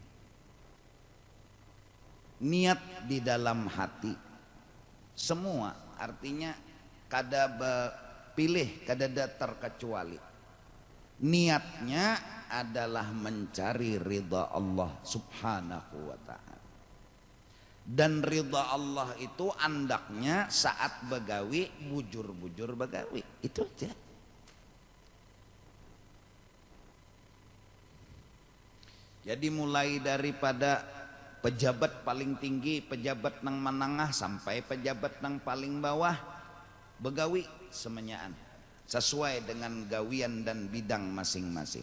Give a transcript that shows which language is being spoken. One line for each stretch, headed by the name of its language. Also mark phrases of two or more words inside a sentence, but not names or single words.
Indonesian: Niat di dalam hati. Semua artinya kada pilih, kada terkecuali. Niatnya adalah mencari ridha Allah
Arabic: سبحانه وتعالى.
Banjar: Dan ridha Allah itu andaknya saat begawi, bujur-bujur begawi.
Indonesian: Itu aja. Jadi mulai daripada pejabat paling tinggi, pejabat nang menengah sampai pejabat nang paling bawah, begawi semenyaan sesuai dengan gawian dan bidang masing-masing.